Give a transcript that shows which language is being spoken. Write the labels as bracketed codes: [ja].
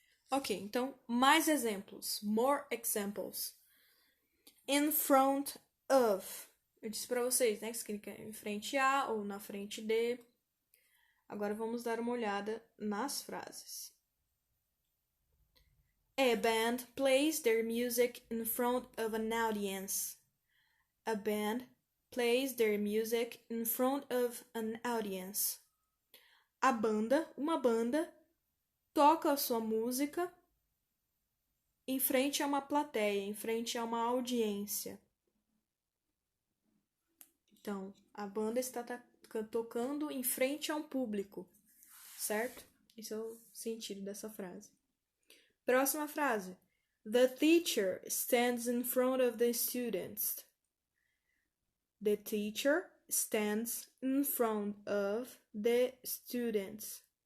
[pt] Ok, então mais exemplos. [en] More examples. [pt] In front of. Eu disse para vocês, né, que significa em frente a ou na frente de. Agora vamos dar uma olhada nas frases. [en] A band plays their music in front of an audience. A band plays their music in front of an audience. [pt] Uma banda, toca a sua música em frente a uma plateia, em frente a uma audiência. Então, a banda está tocando em frente a um público, certo? Esse é o sentido dessa frase. Próxima frase. [en] The teacher stands in front of the students. The teacher stands in front of the students.